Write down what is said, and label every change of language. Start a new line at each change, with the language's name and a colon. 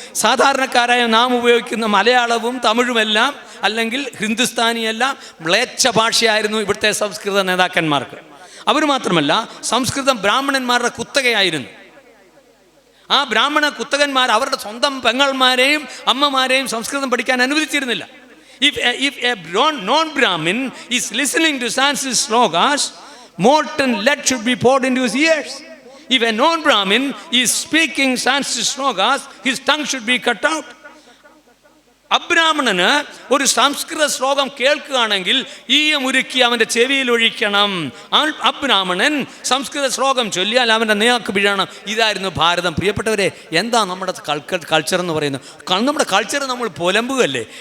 Malayalam: സാധാരണക്കാരായ നാം ഉപയോഗിക്കുന്ന മലയാളവും തമിഴുമെല്ലാം അല്ലെങ്കിൽ ഹിന്ദുസ്ഥാനിയെല്ലാം മ്ലേച്ഛ ഭാഷയായിരുന്നു ഇവിടുത്തെ സംസ്കൃത നേതാക്കന്മാർക്ക്. അവർ മാത്രമല്ല, സംസ്കൃതം ബ്രാഹ്മണന്മാരുടെ കുത്തകയായിരുന്നു. ആ ബ്രാഹ്മണ കുത്തകന്മാർ അവരുടെ സ്വന്തം പെങ്ങന്മാരെയും അമ്മമാരെയും സംസ്കൃതം പഠിക്കാൻ അനുവദിച്ചിരുന്നില്ല.
English: If a non-Brahmin is listening to Sanskrit slokas, molten lead should be poured into his ears. If a non-Brahmin is speaking Sanskrit slokas, his tongue should be cut out.
Malayalam: അബ്രാഹ്മണന് ഒരു സംസ്കൃത ശ്ലോകം കേൾക്കുകയാണെങ്കിൽ ഈയമുരുക്കി അവൻ്റെ ചെവിയിൽ ഒഴിക്കണം. അബ്രാഹ്മണൻ സംസ്കൃത ശ്ലോകം ചൊല്ലിയാൽ അവൻ്റെ നേർക്ക് വീഴണം. ഇതായിരുന്നു ഭാരതം. പ്രിയപ്പെട്ടവരെ, എന്താ നമ്മുടെ കൾച്ചർ എന്ന് പറയുന്നത്? നമ്മുടെ കൾച്ചർ നമ്മൾ പുലമ്പുകയല്ലേ?